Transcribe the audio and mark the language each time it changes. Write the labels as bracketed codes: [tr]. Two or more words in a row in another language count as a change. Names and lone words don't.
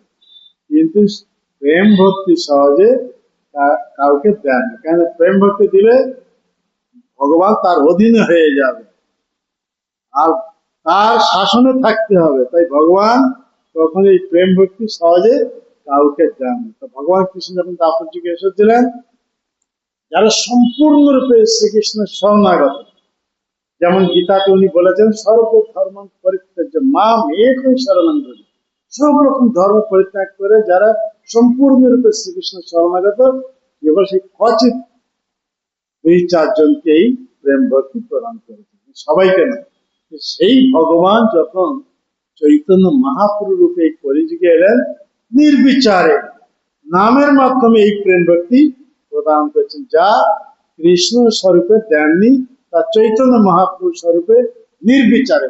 [bn] কিন্তু প্রেম ভক্তি সহজে কাউকে দেন না, কেন প্রেম ভক্তি দিলে ভগবান তার অধীনে হয়ে যাবে আর তার শাসনে থাকতে হবে। তাই ভগবান তখন এই প্রেম ভক্তি সহজে কাউকে দেন না। তো ভগবান কৃষ্ণ যখন দাপর যুগে এসেছিলেন, যারা সম্পূর্ণরূপে শ্রীকৃষ্ণের শরণাগত, যেমন গীতাতে উনি বলেছেন [sa] সর্বধর্ম পরিত্যাজ্য মাম একং শরণং ব্রজ, [bn] সব রকম ধর্ম পরিত্যাগ করে যারা সম্পূর্ণরূপে শ্রীকৃষ্ণের শরণাগত, এবার সেই কচিত 2-4 জনকেই প্রেম ভক্তি প্রদান করেছেন, সবাইকে না। সেই ভগবান যখন চৈতন্য মহাপ্রভু রূপে কলিযুগে এলেন, নির্বিচারে নামের মাধ্যমে এই প্রেম ভক্তি প্রদান করেছেন, যা কৃষ্ণ স্বরূপে দেননি, তা চৈতন্য মহাপ্রভু স্বরূপে নির্বিচারে।